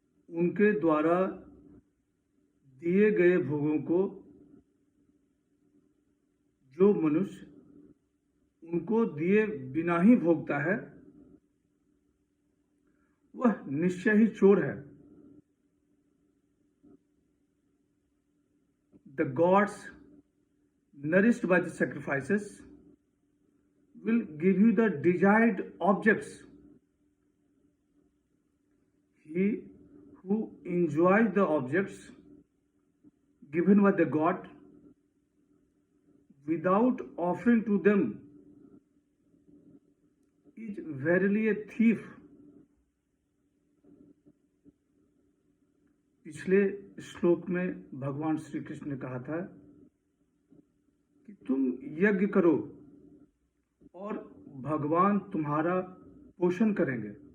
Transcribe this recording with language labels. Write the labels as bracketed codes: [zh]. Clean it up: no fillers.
[hi] उनके द्वारा दिए गए भोगों को जो मनुष्य उनको दिए बिना ही भोगता है वह निश्चय ही चोर है। [en] The gods, nourished by the sacrifices, will give you the desired objects. He who enjoys the objects given by the god without offering to them is verily a thief. [hi] पिछले श्लोक में भगवान श्री कृष्ण ने कहा था कि तुम यज्ञ करो और भगवान तुम्हारा पोषण करेंगे।